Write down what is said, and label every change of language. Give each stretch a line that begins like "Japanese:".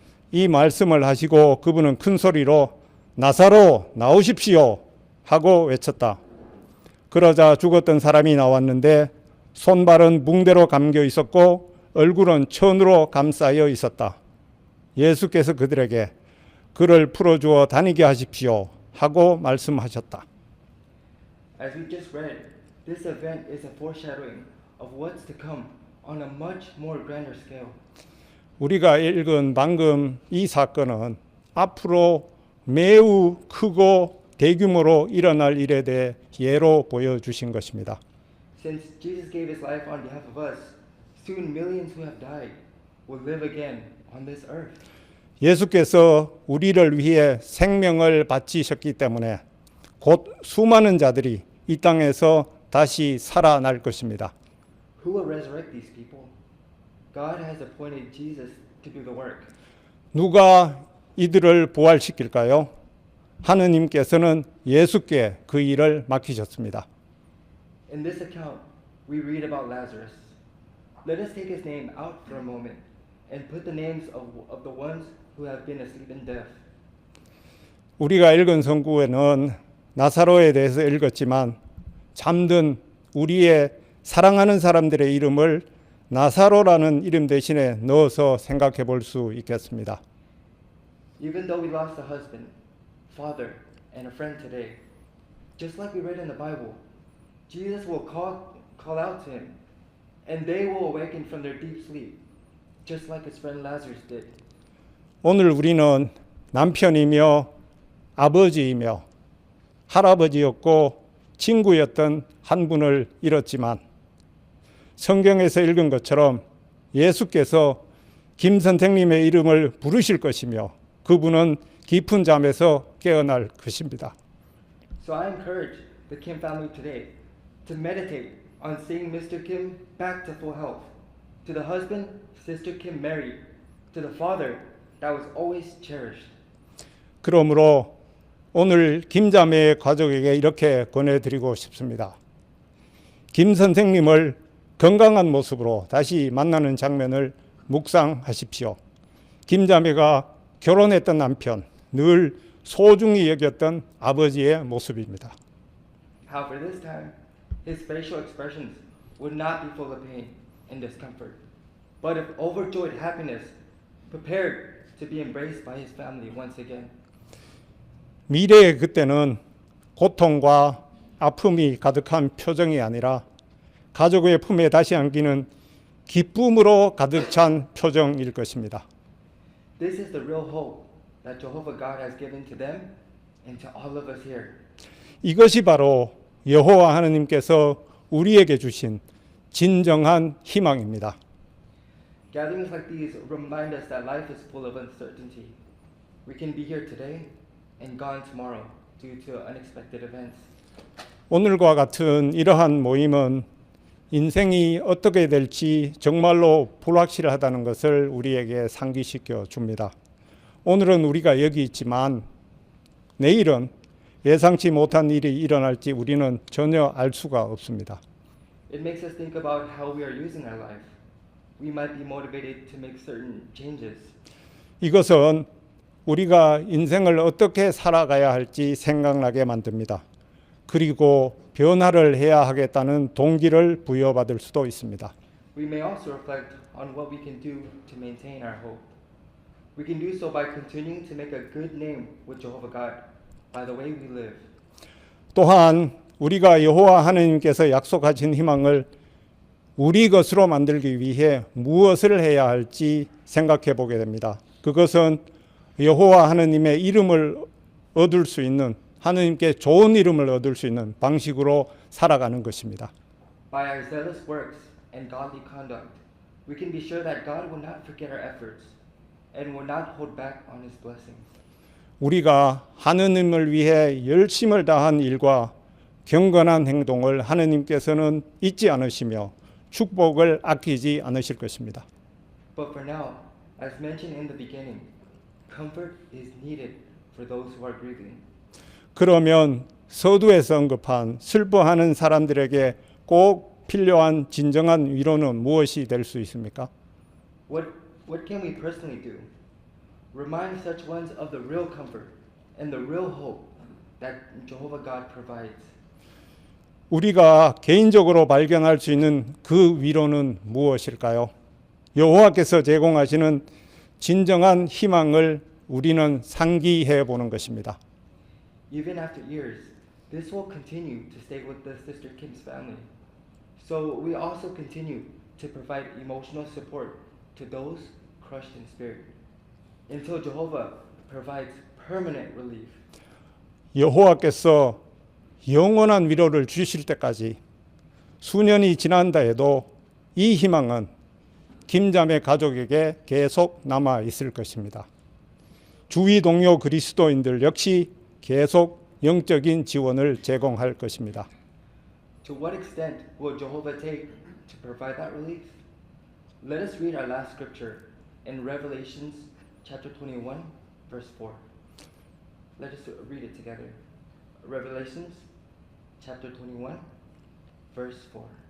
Korean: 이 말씀을 하시고 그분은 큰 소리로 나사로 나오십시오 하고 외쳤다. 그러자 죽었던 사람이 나왔는데 손발은 붕대로 감겨 있었고 얼굴은 천으로 감싸여 있었다. 예수께서 그들에게 그를 풀어주어 다니게 하십시오 하고 말씀하셨다.
English: As we just read, this event is a foreshadowing of what's to come on a much more grander scale.
Korean: 우리가 읽은 방금 이 사건은 앞으로 매우 크고 대규모로 일어날 일에 대해 예로 보여주신 것입니다.
English: Since Jesus gave his life on behalf of us, soon millions who have died will live again on this earth.
Korean: 예수께서 우리를 위해 생명을 바치셨기 때문에 곧 수많은 자들이 이 땅에서 다시 살아날 것입니다.
English: Who will resurrect these people? God has appointed Jesus to do the work.
Korean: 누가 이들을 부활시킬까요? 하느님께서는 예수께 그 일을 맡기셨습니다.
English: In this account, we read about Lazarus. Let us take his name out for a moment and put the names of the ones who have been asleep in death.
Korean: 우리가 읽은 성구에는 나사로에 대해서 읽었지만 잠든 우리의 사랑하는 사람들의 이름을 나사로라는 이름 대신에 넣어서 생각해 볼 수 있겠습니다.
English: Even though we lost a husband, father, and a friend today, just like we read in the Bible, Jesus will call out to him, and they will awaken from their deep sleep, just like his friend Lazarus did.
Korean: 오늘 우리는 남편이며 아버지이며 할아버지였고 친구였던 한 분을 잃었지만 성경에서 읽은 것처럼 예수께서 김 선생님의 이름을 부르실 것이며 그분은 깊은 잠에서 깨어날 것입니다.
English: So I encourage the Kim family today to meditate on seeing Mr. Kim back to full health. To the husband, Sister Kim married. To the father that was always cherished.
Korean: 그러므로 오늘 김자매의 가족에게 이렇게 권해드리고 싶습니다. 김 선생님을 건강한 모습으로 다시 만나는 장면을 묵상하십시오. 김자매가 결혼했던 남편, 늘 소중히 여겼던 아버지의 모습입니다.
English: How for this time, his facial expressions would not be full of pain and discomfort, but of overjoyed happiness, prepared to be embraced by his family once again.
Korean: 미래의 그때는 고통과 아픔이 가득한 표정이 아니라 가족의 품에 다시 안기는 기쁨으로 가득 찬 표정일 것입니다.
English: This is the real hope that Jehovah God has given to them and to all of us here.
Korean: 이것이 바로 여호와 하느님께서 우리에게 주신 진정한 희망입니다.
English: Gatherings like these remind us that life is full of uncertainty. We can be here today and gone tomorrow due to unexpected events.
Korean: 오늘과 같은 이러한 모임은 인생이 어떻게 될지 정말로 불확실하다는 것을 우리에게 상기시켜 줍니다. 오늘은 우리가 여기 있지만 내일은 예상치 못한 일이 일어날지 우리는 전혀 알 수가 없습니다.
English: It makes us think about how we are using our life. We might be motivated to make certain changes.
Korean: 이것은 우리가 인생을 어떻게 살아가야 할지 생각나게 만듭니다. 그리고 변화를 해야 하겠다는 동기를 부여받을 수도 있습니다.
English: We may also reflect on what we can do to maintain our hope. We can do so by continuing to make a good name with Jehovah God by the way we live.
Korean: 또한 우리가 여호와 하느님께서 약속하신 희망을 우리 것으로 만들기 위해 무엇을 해야 할지 생각해 보게 됩니다. 그것은 여호와 하느님의 이름을 얻을 수 있는, 하느님께 좋은 이름을 얻을 수 있는 방식으로 살아가는 것입니다.
English: By our zealous works and godly conduct, we can be sure that God will not forget our efforts and will not hold back on His blessings.
Korean: 우리가 하느님을 위해 열심을 다한 일과 경건한 행동을 하느님께서는 잊지 않으시며 축복을 아끼지 않으실 것입니다.
English: But for now, as mentioned in the beginning, comfort is needed for those who are grieving.
Korean: 그러면 서두에서 언급한 슬퍼하는 사람들에게 꼭 필요한 진정한 위로는 무엇이 될 수 있습니까?
English: What can we personally do? Remind such ones of the real comfort and the real hope that Jehovah God provides.
Korean: 우리가 개인적으로 발견할 수 있는 그 위로는 무엇일까요? 여호와께서 제공하시는 진정한 희망을 우리는 상기해 보는 것입니다.
English: Even after years, this will continue to stay with the Sister Kim's family. So we also continue to provide emotional support to those crushed in spirit until Jehovah provides permanent relief.
Korean: 여호와께서 영원한 위로를 주실 때까지 수년이 지난다 해도 이 희망은 김자매 가족에게 계속 남아 있을 것입니다. 주위 동료 그리스도인들 역시 계속 영적인 지원을 제공할 것입니다.
English: To what extent will Jehovah take to provide that relief? Let us read our last scripture in Revelations chapter 21, verse 4. Let us read it together. Revelations chapter 21, verse 4.